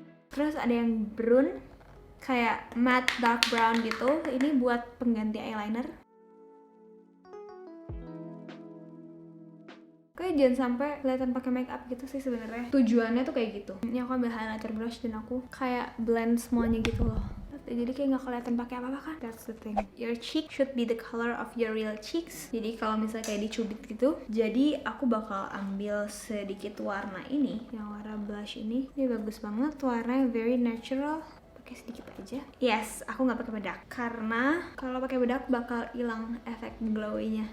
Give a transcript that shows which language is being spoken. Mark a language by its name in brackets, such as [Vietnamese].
[Indonesian] Terus ada yang brown, kayak [English] matte dark brown [Indonesian] gitu. Ini buat pengganti eyeliner. Kayak jangan sampai kelihatan pakai makeup gitu sih sebenarnya. Tujuannya tuh kayak gitu. Ini aku ambil highlighter brush dan aku kayak blend semuanya gitu loh. Jadi kayak nggak kelihatan pakai apa-apa kan. [English] That's the thing. Your cheek should be the color of your real cheeks. [Indonesian] Jadi kalau misalnya kayak dicubit gitu, jadi aku bakal ambil sedikit warna ini, yang warna blush ini. Ini bagus banget, warnanya [English] very natural. [Indonesian] Pakai sedikit aja. Yes, aku nggak pakai bedak karena kalau pakai bedak bakal hilang efek glowy-nya.